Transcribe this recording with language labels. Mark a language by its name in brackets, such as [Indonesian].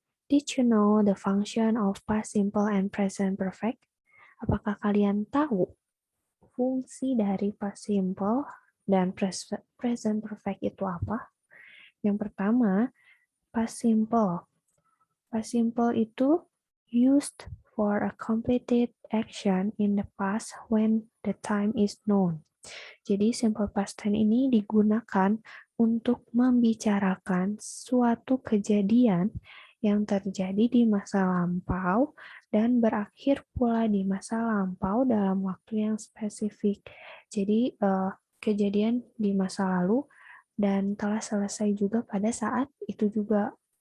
[English] Did you know the function of past simple and present perfect? [Indonesian] Apakah kalian tahu fungsi dari past simple dan present perfect itu apa? Yang pertama, past simple. [English] Past simple [Indonesian] itu [English] used for a completed action in the past when the time is known. [Indonesian] Jadi simple past tense ini digunakan untuk membicarakan suatu kejadian yang terjadi di masa lampau dan berakhir pula di masa lampau dalam waktu yang spesifik. Jadi kejadian di masa lalu dan telah selesai juga pada saat itu juga.